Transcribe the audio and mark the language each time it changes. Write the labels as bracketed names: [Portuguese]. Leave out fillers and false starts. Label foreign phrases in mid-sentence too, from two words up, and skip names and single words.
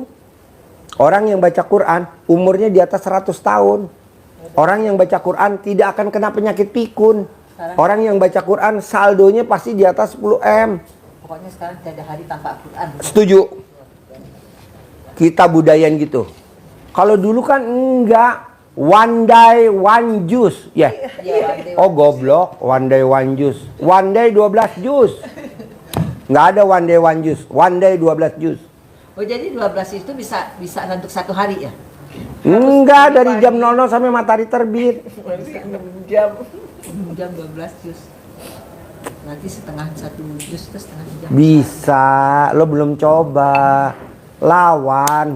[Indonesian] Orang yang baca Quran umurnya di atas 100 tahun. Orang yang baca Quran tidak akan kena penyakit pikun. Orang yang baca Quran saldonya pasti di atas 10M. Pokoknya sekarang tidak ada hari tanpa Al-Quran. Setuju. Kita budayain gitu. Kalau dulu kan enggak. [English] One day, one juice. Ya. Oh goblok. One day, one juice. One day 12 jus. [Indonesian] Nggak ada [English] one day, one juice. One day 12 jus. [Indonesian] Oh jadi 12 itu bisa untuk 1 hari ya? Enggak, dari jam 00 sampai matahari terbit. Berarti 6 jam. Jam 12 jus. Nanti setengah 1 jus terus setengah jam. Bisa, lo belum coba. Lawan.